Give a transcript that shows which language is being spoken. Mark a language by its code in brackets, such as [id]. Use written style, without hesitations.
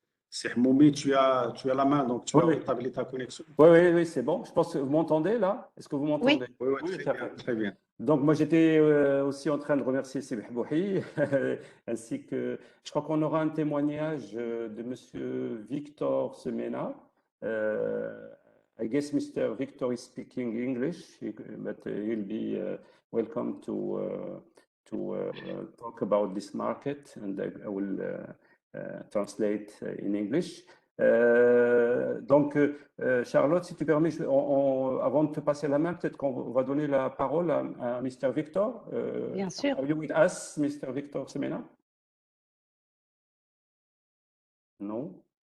[fr] Sih Moubi, tu as la main, donc tu as rétabli ta connexion. Oui, c'est bon. Je pense que vous m'entendez là. Est-ce que vous m'entendez? Oui, très bien. Donc, moi, j'étais aussi en train de remercier Sibel Behbouhi, ainsi que je crois qu'on aura un témoignage de Monsieur Victor Semena. [en] I guess Mr. Victor is speaking English, but he'll be welcome to talk about this market, and I will translate in English. [fr] Donc, Charlotte, si tu permets, avant de te passer la main, peut-être qu'on va donner la parole à Mr. Victor. Bien sûr. [en] Are you with us, Mr. Victor Semena? [fr] Non.